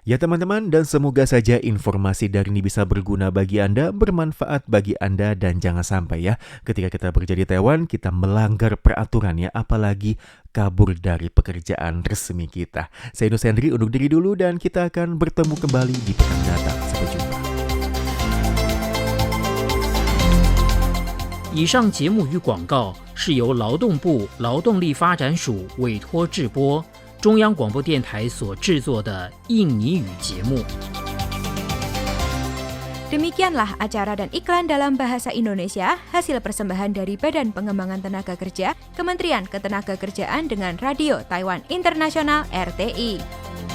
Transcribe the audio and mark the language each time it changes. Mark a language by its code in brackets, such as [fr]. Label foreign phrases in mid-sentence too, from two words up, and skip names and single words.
[id] Ya teman-teman, dan semoga saja informasi dari ini bisa berguna bagi Anda, bermanfaat bagi Anda, dan jangan sampai ya ketika kita bekerja di Taiwan kita melanggar peraturan ya, apalagi kabur dari pekerjaan resmi kita. Saya Yunus Hendri undur diri dulu dan kita akan bertemu kembali di pekan mendatang. Sampai jumpa. [zh] 以上节目与广告是由劳动部劳动力发展署委托制播，中央广播电台所制作的印尼语节目。 [id] Demikianlah acara dan iklan dalam bahasa Indonesia, hasil persembahan dari Badan Pengembangan Tenaga Kerja, Kementerian Ketenagakerjaan dengan Radio Taiwan Internasional RTI.